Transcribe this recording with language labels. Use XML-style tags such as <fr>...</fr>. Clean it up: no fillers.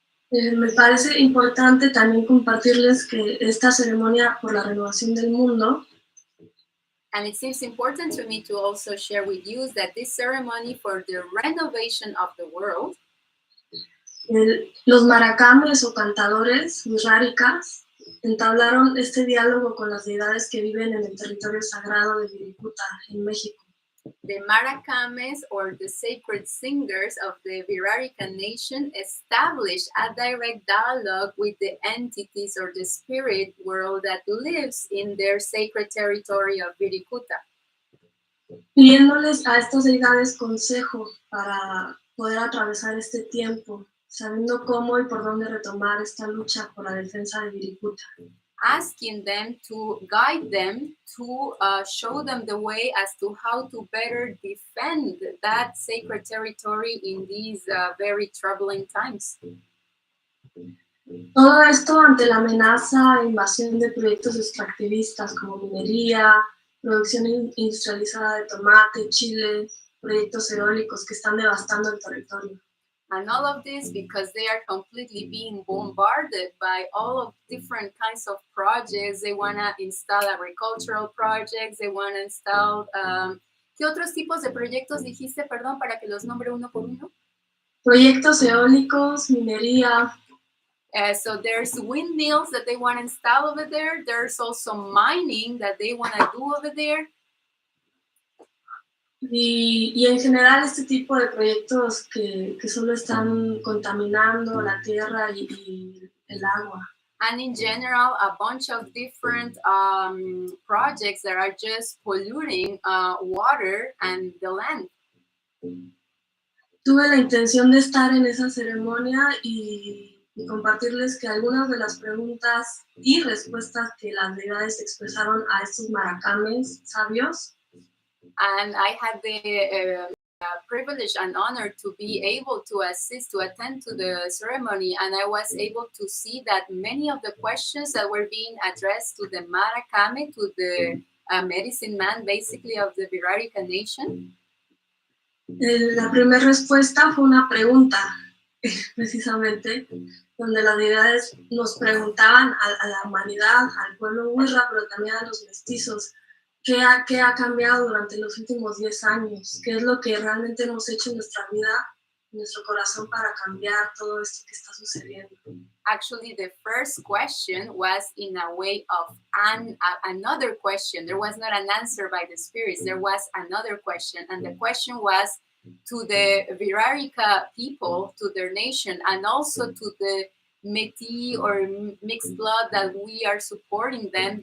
<es>Me parece importante también compartirles que esta ceremonia por la renovación del mundo</es> <en>And it seems important to me to also share with you that this ceremony for the renovation of the world</en> <es>Los maracames o cantadores, wirrárikas, entablaron este diálogo con las deidades que viven en el territorio sagrado de Viricuta, en México.</es> <en>The Maracames, or the sacred singers of the Virarica nation, established a direct dialogue with the entities or the spirit world that lives in their sacred territory of Viricuta,</en> <es>pidiéndoles a estas deidades consejo para poder atravesar este tiempo, sabiendo cómo y por dónde retomar esta lucha por la defensa de Viricuta.</es> <en>asking them to guide them, to show them the way as to how to better defend that sacred territory in these very troubling times.</en> <es>Todo esto ante la amenaza e invasión de proyectos extractivistas como minería, producción industrializada de tomate, chile, proyectos eólicos que están devastando el territorio.</es> <en>And all of this because they are completely being bombarded by all of different kinds of projects. They want to install agricultural projects, they want to install...</en> <es>¿Qué otros tipos de proyectos dijiste, perdón, para que los nombre uno por uno? Proyectos eólicos, minería.</es> <en>So there's windmills that they want to install over there. There's also mining that they want to do over there.</en> <es>Y en general este tipo de proyectos que solo están contaminando la tierra y el agua.</es> <en>And in general, a bunch of different projects that are just polluting water and the land.</en> <es>Tuve la intención de estar en esa ceremonia y compartirles que algunas de las preguntas y respuestas que las deidades expresaron a estos maracames sabios.</es> <en>And I had the privilege and honor to be able to assist, to attend to the ceremony, and I was able to see that many of the questions that were being addressed to the Maracame, to the medicine man, basically, of the Virarica nation.</en> <es>La primera respuesta fue una pregunta, precisamente, donde las deidades nos preguntaban a la humanidad, al pueblo wirra, pero también a los mestizos, ¿qué ha cambiado durante los últimos 10 años? ¿Qué es lo que realmente hemos hecho en nuestra vida, en nuestro corazón para cambiar todo esto que está sucediendo?</es> <en>Actually, the first question was in a way of another question. There was not an answer by the spirits. There was another question. And the question was to the Virarica people, to their nation, and also to the Métis or mixed blood that we are supporting them.</en>